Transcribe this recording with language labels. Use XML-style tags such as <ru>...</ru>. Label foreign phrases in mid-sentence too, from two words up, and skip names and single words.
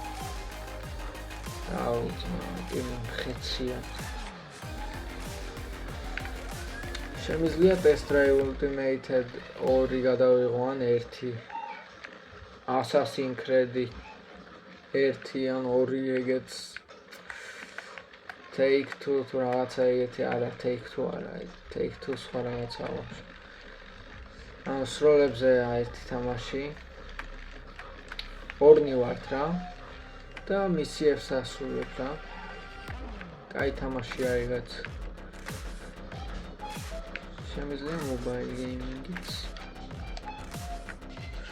<ka>ხეცია. შემიძლია Test Drive Ultimate 2 გადავიღო ან 1. Assassin's Creed 1 ან 2 ეგეც. Take-Two თუ რაღაცა ეგეთი არა, Take-Two არა, Take-Two სხვა რაღაცა აქვს. ან სროლებზე ერთი თამაში. ორნი ვართ რა. და მისიებს ასრულებ რა. კაი თამაშია ეგაც. შემიძლია</ka> <en>mobile gaming-</en> <ka>იც.</ka>